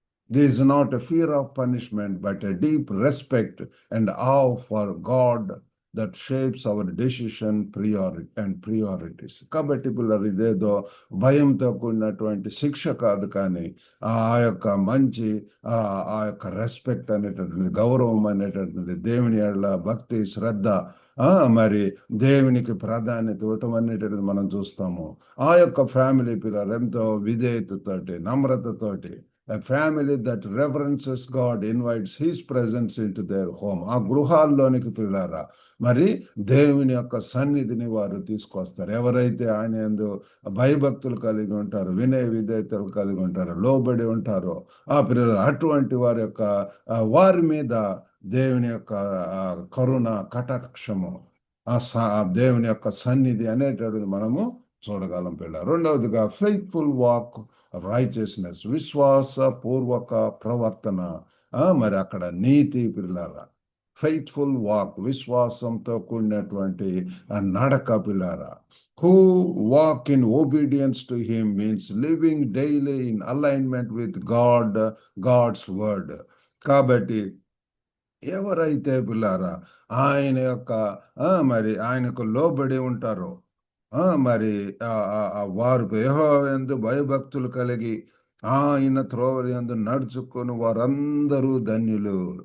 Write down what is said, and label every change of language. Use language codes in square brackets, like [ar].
[en] This is not a fear of punishment, but a deep respect and awe for God that shapes our decision and priorities. [te] కాబట్టి పిల్లలు ఇదేదో భయంతో కూడినటువంటి శిక్ష కాదు, కానీ ఆ యొక్క మంచి ఆ యొక్క రెస్పెక్ట్ అనేటటువంటిది, గౌరవం అనేటటువంటిది, దేవుని ఎడల భక్తి, శ్రద్ధ, మరి దేవునికి ప్రాధాన్యత ఇవ్వటం అనేటువంటిది మనం చూస్తాము. ఆ యొక్క ఫ్యామిలీ పిల్లలు ఎంతో విధేయతతోటి, నమ్రతతోటి, [en] a family that reverences God invites his presence into their home. [te] ఆ గృహాల్లోనికి పిల్లారా మరి దేవుని యొక్క సన్నిధిని వారు తీసుకొస్తారు. ఎవరైతే ఆయన యందు భయభక్తులు కలిగి ఉంటారో, వినయ విధేయతలు కలిగి ఉంటారో, లోబడి ఉంటారో ఆ పిల్లలు, అటువంటి వారి యొక్క వారి మీద దేవుని యొక్క కరుణ, కటాక్షము, దేవుని యొక్క సన్నిధి అనేటది మనము చూడగలం పిల్ల. రెండవదిగా ఫెయిత్ఫుల్ వాక్, రైచియస్నెస్, విశ్వాస పూర్వక ప్రవర్తన, మరి అక్కడ నీతి పిల్లారా. ఫెయిత్ఫుల్ వాక్, విశ్వాసంతో కూడినటువంటి నడక పిల్లారా. [en] Who walk in obedience to him means living daily in alignment with God's word. [te] కాబట్టి ఎవరైతే పిల్లారా ఆయన యొక్క మరి ఆయనకు లోబడి ఉంటారో, మరి వారు యెహోవా యందు భయభక్తులు కలిగి ఆయన త్రోవల యందు నడుచుకొని వారందరూ ధన్యులు.